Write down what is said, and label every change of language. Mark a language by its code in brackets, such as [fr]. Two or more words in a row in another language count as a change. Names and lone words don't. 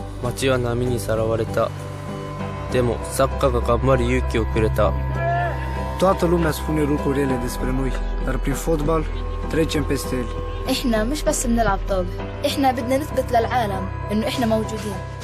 [ja] 街は波にさらわれた。でも作家が頑張る勇気をくれ ta. [ro] Toată lumea spune lucruri rele despre noi, dar prin fotbal trecem peste ele. [ar] إحنا مش بس بنلعب طابة، إحنا بدنا نثبت للعالم إنه إحنا موجودين.